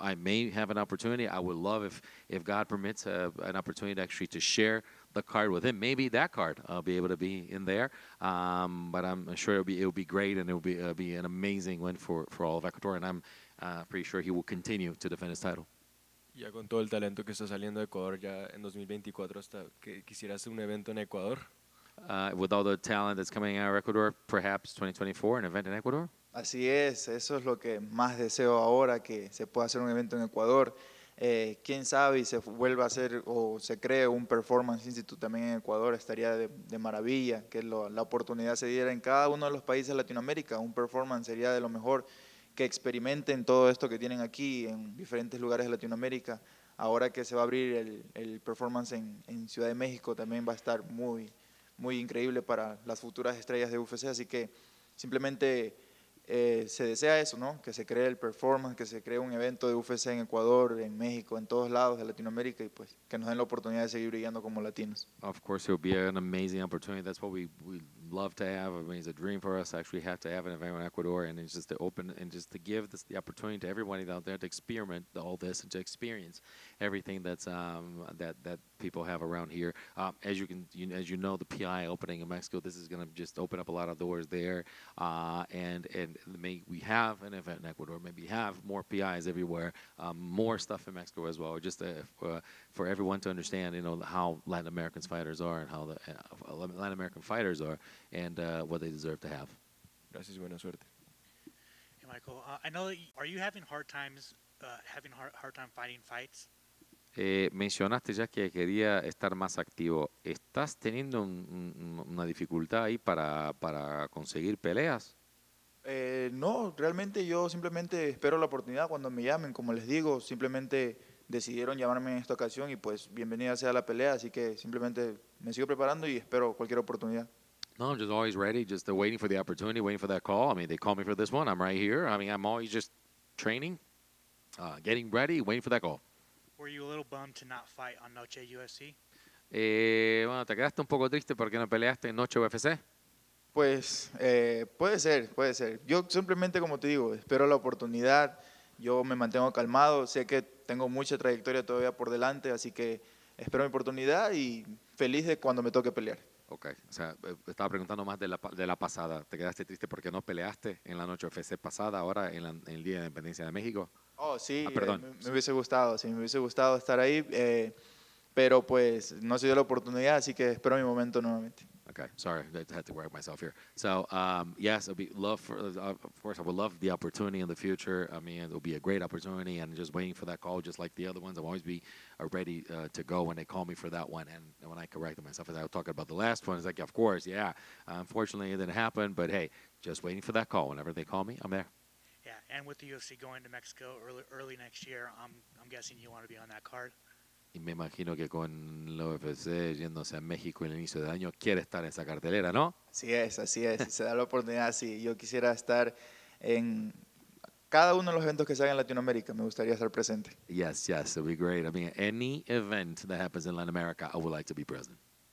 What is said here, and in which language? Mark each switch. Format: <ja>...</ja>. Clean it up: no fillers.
<en>I may have an opportunity. I would love if God permits an opportunity actually to share the card with him. Maybe that card I'll be able to be in there. But I'm sure it'll be great, and it'll be an amazing win for all of Ecuador. And I'm pretty sure he will continue to defend his title.</en> <es>Ya con todo el talento que está saliendo de Ecuador ya en 2024, hasta que quisiera hacer un evento en Ecuador.</es> <en>With all the talent that's coming out of Ecuador, perhaps 2024, an event in Ecuador?</en> <es>Así es, eso es lo que más deseo ahora, que se pueda hacer un evento en Ecuador. Quién sabe y se vuelva a hacer o se cree un Performance Institute también en Ecuador, estaría de maravilla, que la oportunidad se diera en cada uno de los países de Latinoamérica. Un Performance sería de lo mejor, que experimenten todo esto que tienen aquí en diferentes lugares de Latinoamérica. Ahora que se va a abrir el Performance en Ciudad de México, también va a estar muy, muy increíble para las futuras estrellas de UFC, así que simplemente se desea eso, ¿no? Que se cree el Performance, que se cree un evento de UFC en Ecuador, en México, en todos lados de Latinoamérica, y pues que nos den la oportunidad de seguir brillando como latinos.</es> <en>Of course, it will be an amazing opportunity. That's what we love to have. I mean, it's a dream for us to actually have to have an event in Ecuador, and it's just to open and just to give the opportunity to everybody out there to experiment all this and to experience everything that's that people have around here. As you know, the PI opening in Mexico, this is going to just open up a lot of doors there, and we have an event in Ecuador. Maybe have more PIs everywhere, more stuff in Mexico as well. Just for everyone to understand, how Latin American fighters are and how the Latin American fighters are, and what they deserve to have.</en> <es>Gracias y buena suerte.</es> <en>Hey, Michael, I know that are you having hard times hard time fighting fights?</en> <es>Mencionaste ya que quería estar más activo. ¿Estás teniendo una dificultad ahí para conseguir peleas? No, realmente yo simplemente espero la oportunidad cuando me llamen. Como les digo, simplemente decidieron llamarme en esta ocasión y pues bienvenida sea la pelea, así que simplemente me sigo preparando y espero cualquier oportunidad.</es> <en>No, I'm just always ready, just waiting for the opportunity, waiting for that call. I mean, they called me for this one. I'm right here. I mean, I'm always just training, getting ready, waiting for that call. Were you a little bummed to not fight on Noche UFC?</en> <es>Bueno, ¿te quedaste un poco triste porque no peleaste en Noche UFC? Pues puede ser, puede ser. Yo simplemente, como te digo, espero la oportunidad, yo me mantengo calmado, sé que tengo mucha trayectoria todavía por delante, así que espero mi oportunidad y feliz de cuando me toque pelear. Ok, o sea, estaba preguntando más de la pasada. ¿Te quedaste triste porque no peleaste en la Noche UFC pasada, ahora en el Día de la Independencia de México? Oh, sí, Perdón. me hubiese gustado, sí, me hubiese gustado estar ahí, pero pues no se dio la oportunidad, así que espero mi momento nuevamente.</es> <en>Okay, sorry, I had to correct myself here. So, yes, of course, I would love the opportunity in the future. I mean, it'll be a great opportunity, and just waiting for that call, just like the other ones. I'll always be ready to go when they call me for that one. And when I corrected myself, as I was talking about the last one, it's like, of course, yeah. Unfortunately, it didn't happen, but hey, just waiting for that call. Whenever they call me, I'm there. Yeah, and with the UFC going to Mexico early next year, I'm guessing you want to be on that card.</en> <es>Y me imagino que con la UFC yéndose a México en el inicio del año, quiere estar en esa cartelera, ¿no? Así es, si se da la oportunidad, sí. Yo quisiera estar en cada uno de los eventos que se hagan en Latinoamérica, me gustaría estar presente.</es> <en>Yes, it'll be great. I mean, any event that happens in Latin America, I would like to be present.</en>